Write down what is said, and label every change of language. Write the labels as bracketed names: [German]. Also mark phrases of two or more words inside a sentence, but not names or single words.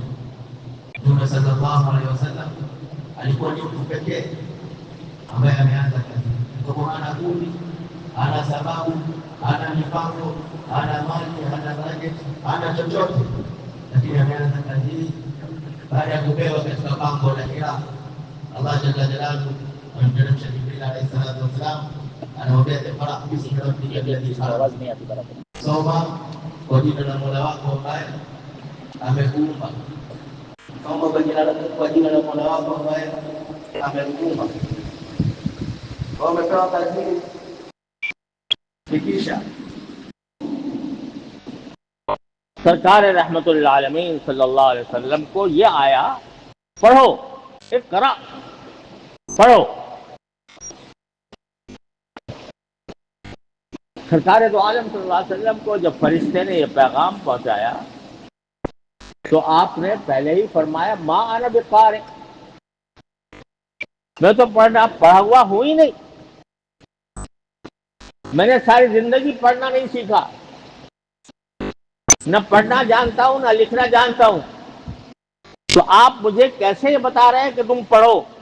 [Swahili] Mtume [Arabic] صلى الله عليه وسلم [Swahili] alikuwa ni mtu pekee ambaye ameanza kazi, kwa hana kundi, hana sababu, hana mipango, hana mali, hana budget, hana chochote, lakini ameanza kazi hii baada ya kupewa katika pango la Hira. Allah [Arabic] جل جلاله [Swahili] amemteremsha Jibril [Arabic] عليه الصلاة والسلام, [Swahili] anaambia [Arabic] اقرأ باسم ربك الذي خلق, [Swahili] soma kwa jina la Mola wako ambaye amekuumba. Soma kwa jina la Mola wako ambaye amekuumba. Wamepewa kazi fikisha. [Urdu] سرکار رحمت اللہ عالمین [Arabic] صلی اللہ علیہ وسلم [Urdu] کو یہ آیا پڑھو، اقرا، پڑھو. سرکار دو عالم [Arabic] صلی اللہ علیہ وسلم [Urdu] کو جب فرشتے نے یہ پیغام پہنچایا تو آپ نے پہلے ہی فرمایا [Arabic] ما انا بقارئ، [Urdu] میں تو پڑھا ہوا ہوں ہی نہیں، میں نے ساری زندگی پڑھنا نہیں سیکھا، نہ پڑھنا جانتا ہوں نہ لکھنا جانتا ہوں، تو آپ مجھے کیسے یہ بتا رہے ہیں کہ تم پڑھو؟